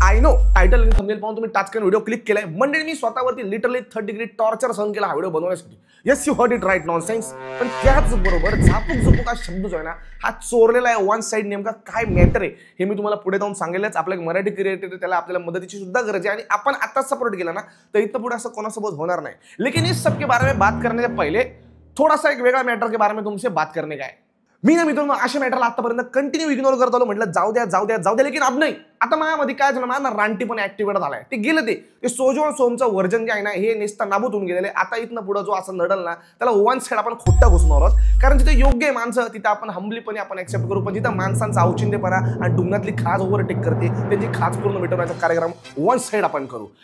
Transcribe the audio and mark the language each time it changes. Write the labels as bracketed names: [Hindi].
[English] I know [Marathi] title आणि thumbnail पाहून तुम्ही टाचकन व्हिडिओ क्लिक केलाय। मंडळी, मी स्वतःवरती लिटरली 30 डिग्री टॉर्चर सहन केला हा व्हिडिओ बनवण्यासाठी। [English] Yes, you heard it right, nonsense. [Marathi] पण त्याच बरोबर झापूक झुपूक हा शब्द जो आहे ना, हा चोरलेला आहे वन साइड। नेमका काय मॅटर आहे हे मी तुम्हाला पुढे जाऊन सांगेलच। आपला एक मराठी क्रिएटर त्याला आपल्याला मदतीची सुद्धा गरज आहे आणि आपण आता सपोर्ट केला ना तर इथं पुढे असं कोणासोबत होणार नाही। [Hindi] लेकिन इस सब के बारे में बात करने से पहले थोड़ा सा एक [Marathi] वेगळा [Hindi] मॅटर के बारे में तुमसे बात करने का है। [Marathi] मी ना मित्रांनो अशा मॅटरला आतापर्यंत कंटिन्यू इग्नोर करत आलो, म्हटलं जाऊ द्या, [Hindi] लेकिन अब [Marathi] नाही। आता माझ्यामध्ये काय झालं, माझा रानटी पण ऍक्टिव्हेट झालाय। ते गेलं ते सोजो सोमचं वर्जन जे आहे ना हे नेसता नाबूत होऊन गेलेले। आता इथनं पुढे जो असं नडल ना त्याला वन साइड आपण खोट्टा घुसणार आहोत, कारण जिथे योग्य आहे माणसं तिथे आपण हंबलीपणे आपण ऍक्सेप्ट करू। पण जिथं माणसांचा औचित्यपणा आणि डुंगणातली खाज ओव्हरटेक करते त्यांची खाज पूर्ण मिटवण्याचा कार्यक्रम वन साइड आपण करू।